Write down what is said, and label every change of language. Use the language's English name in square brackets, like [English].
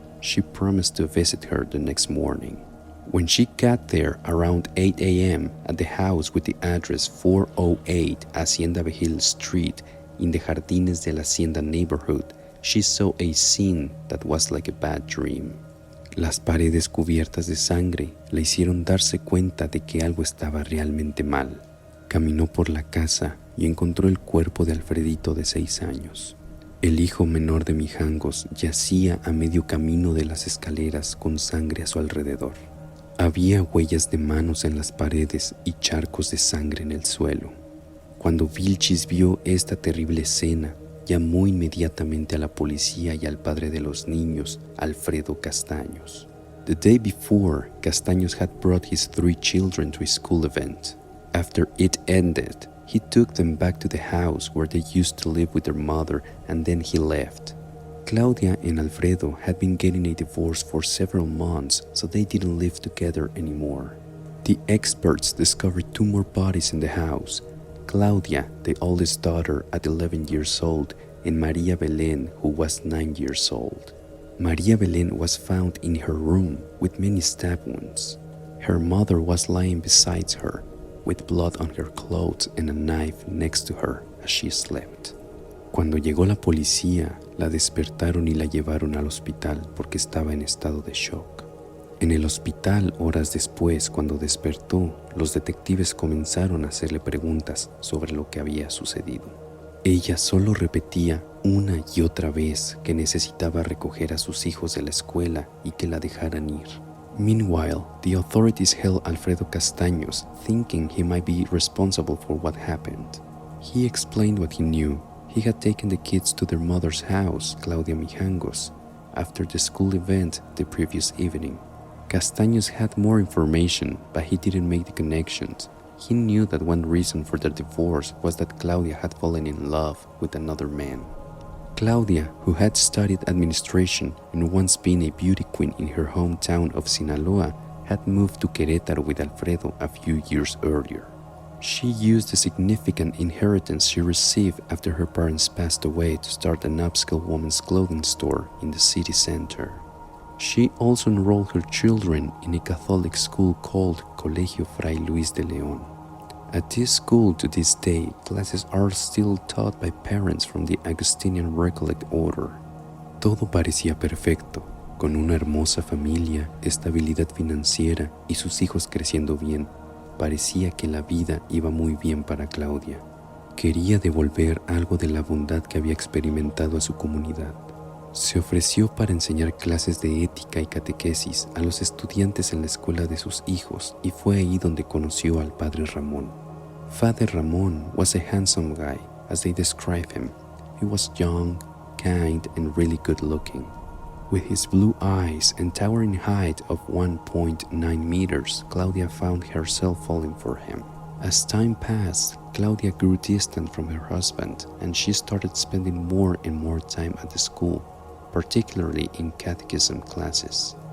[English] She promised to visit her the next morning. When she got there around 8 a.m. at the house with the address 408 Hacienda Vigil Street in the Jardines de la Hacienda neighborhood, she saw a scene that was like a bad dream. [Spanish] Las paredes cubiertas de sangre le hicieron darse cuenta de que algo estaba realmente mal. Caminó por la casa y encontró el cuerpo de Alfredito de 6 años. El hijo menor de Mijangos yacía a medio camino de las escaleras con sangre a su alrededor. Había huellas de manos en las paredes y charcos de sangre en el suelo. Cuando Vilchis vio esta terrible escena, llamó inmediatamente a la policía y al padre de los niños, Alfredo Castaños. [English] The day before, Castaños had brought his 3 children to a school event. After it ended, he took them back to the house where they used to live with their mother and then he left. Claudia and Alfredo had been getting a divorce for several months, so they didn't live together anymore. The experts discovered 2 more bodies in the house. Claudia, the oldest daughter at 11 years old, and Maria Belén, who was 9 years old. Maria Belén was found in her room with many stab wounds. Her mother was lying beside her, with blood on her clothes and a knife next to her as she slept. [Spanish] Cuando llegó la policía, la despertaron y la llevaron al hospital porque estaba en estado de shock. En el hospital, horas después, cuando despertó, los detectives comenzaron a hacerle preguntas sobre lo que había sucedido. Ella solo repetía una y otra vez que necesitaba recoger a sus hijos de la escuela y que la dejaran ir. [English] Meanwhile, the authorities held Alfredo Castaños, thinking he might be responsible for what happened. He explained what he knew. He had taken the kids to their mother's house, Claudia Mijangos, after the school event the previous evening. Castaños had more information, but he didn't make the connections. He knew that one reason for their divorce was that Claudia had fallen in love with another man. Claudia, who had studied administration and once been a beauty queen in her hometown of Sinaloa, had moved to Querétaro with Alfredo a few years earlier. She used the significant inheritance she received after her parents passed away to start an upscale women's clothing store in the city center. She also enrolled her children in a Catholic school called Colegio Fray Luis de León. At this school to this day, classes are still taught by parents from the Augustinian Recollect Order. [Spanish] Todo parecía perfecto, con una hermosa familia, estabilidad financiera y sus hijos creciendo bien. Parecía que la vida iba muy bien para Claudia. Quería devolver algo de la bondad que había experimentado a su comunidad. Se ofreció para enseñar clases de ética y catequesis a los estudiantes en la escuela de sus hijos y fue ahí donde conoció al padre Ramón. [English] Father Ramon was a handsome guy, as they describe him. He was young, kind, and really good looking. With his blue eyes and towering height of 1.9 meters, Claudia found herself falling for him. As time passed, Claudia grew distant from her husband, and she started spending more and more time at the school, particularly in catechism classes.